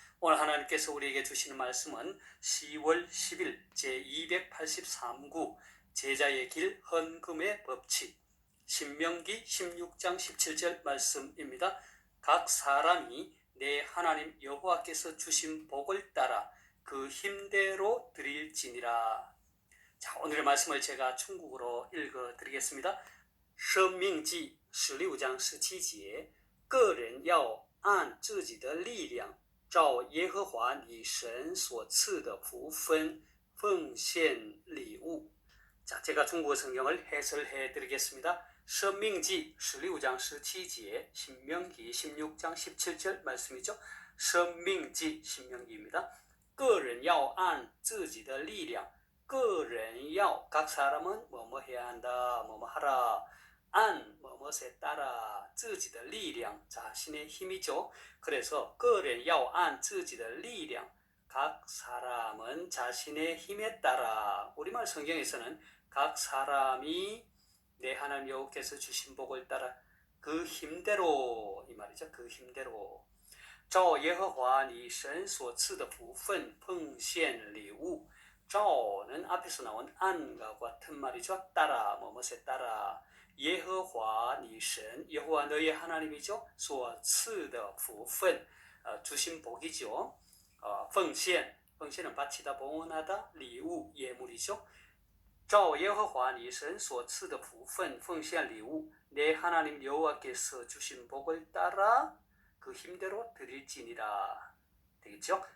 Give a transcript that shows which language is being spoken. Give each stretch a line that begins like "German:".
Korean: 오늘 하나님께서 우리에게 주시는 말씀은 10월 10일 제283구 제자의 길 헌금의 법칙 신명기 16장 17절 말씀입니다. 각 사람이 내 하나님 여호와께서 주신 복을 따라 그 힘대로 드릴지니라. 자, 오늘의 말씀을 제가 중국어로 읽어드리겠습니다.
Chinese: 申命记 16章17节个人要按自己的力量照耶和华你神所赐的福分奉献礼物.
Korean: 자, 제가 중국어 성경을 해설해 드리겠습니다. 申命记 16장 17节 신명기 16장 17절 말씀이죠. 申命记 신명기입니다.
Chinese: 个人要按自己的力量个人要
Korean: 각 사람은 뭐뭐 해야 한다 뭐뭐 하라 안 뭐뭐에 따라
Chinese: 自己的力量
Korean: 자신의 힘이죠. 그래서
Chinese: 个人要按自己的力量
Korean: 각 사람은 자신의 힘에 따라 우리말 성경에서는 각 사람이 내 하나님 여호와께서 주신 복을 따라 그 힘대로 이 말이죠. 그 힘대로
Chinese: 照耶和华你神所赐的福分奉献礼物
Korean: 照는 앞에서 나온 안과 같은 말이죠. 따라 뭐뭐에 따라 예호와 니신 여호와 너의 하나님이죠.
Chinese: 所赐的福分
Korean: 주신 복이죠. 奉献 奉献은 바치다 봉헌하다 礼物 예물이죠.
Chinese: 照耶和华你神所赐的福分奉献礼物
Korean: 내 하나님 여호와께서 주신 복을 따라 그 힘대로 드릴지니라. 되겠죠?